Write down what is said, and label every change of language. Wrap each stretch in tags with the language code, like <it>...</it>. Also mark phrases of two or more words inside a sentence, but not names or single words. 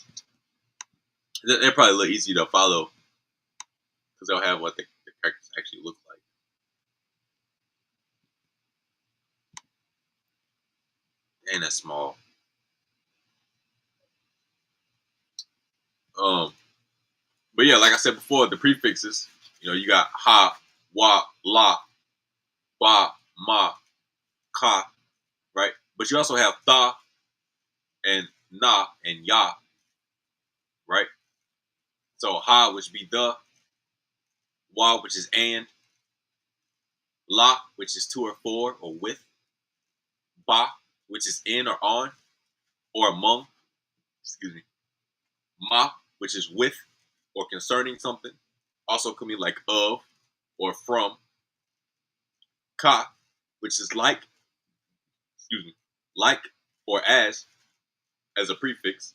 <en>They're probably a little easier to follow because they'll have what the characters actually look like. And that's small. But yeah, like I said before, the prefixes. You got ha, wa, la, ba, ma, ka, right? But you also have tha and na and ya, right? So ha, which be the, wa, which is and, la, which is to or for or with, ba, which is in or on or among, excuse me, ma, which is with or concerning something, also could mean like of or from, ka, which is like, excuse me, like or as a prefix.</en>